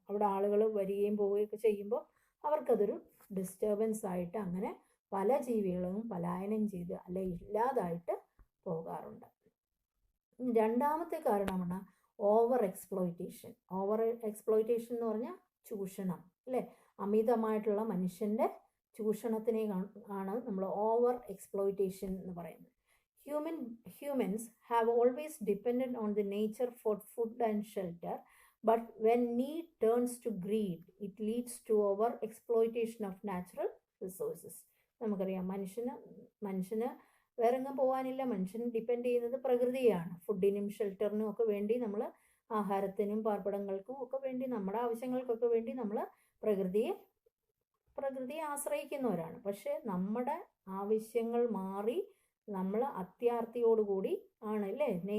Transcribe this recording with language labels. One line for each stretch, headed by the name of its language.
Malayalam: അവിടെ ആളുകൾ വരികയും പോവുകയൊക്കെ ചെയ്യുമ്പോൾ അവർക്കതൊരു ഡിസ്റ്റർബൻസ് ആയിട്ട് അങ്ങനെ പല ജീവികളും പലായനം ചെയ്ത് അല്ലെ ഇല്ലാതായിട്ട് പോകാറുണ്ട്. രണ്ടാമത്തെ കാരണമാണ് ഓവർ എക്സ്പ്ലോയിറ്റേഷൻ. ഓവർ എക്സ്പ്ലോയിറ്റേഷൻ എന്ന് പറഞ്ഞാൽ ചൂഷണം അല്ലേ? അമിതമായിട്ടുള്ള മനുഷ്യൻ്റെ ചൂഷണത്തിനെ ആണ് നമ്മൾ ഓവർ എക്സ്പ്ലോയിറ്റേഷൻ എന്ന് പറയുന്നത്.
English: Humans have always depended on the nature for food and shelter, but when need turns to greed, it leads to over exploitation of natural resources.
Malayalam: നമുക്കറിയാം, മനുഷ്യന് വേറെ എങ്ങും പോകാനില്ല. മനുഷ്യൻ ഡിപ്പെൻഡ് ചെയ്യുന്നത് പ്രകൃതിയാണ്. ഫുഡിനും ഷെൽട്ടറിനും ഒക്കെ വേണ്ടി നമ്മൾ, ആഹാരത്തിനും പാർപ്പിടങ്ങൾക്കും ഒക്കെ വേണ്ടി, നമ്മുടെ ആവശ്യങ്ങൾക്കൊക്കെ വേണ്ടി നമ്മൾ പ്രകൃതിയെ ആശ്രയിക്കുന്നവരാണ്. പക്ഷേ നമ്മുടെ ആവശ്യങ്ങൾ മാറി നമ്മൾ അത്യാർത്തിയോടുകൂടി ആണ് അല്ലേ?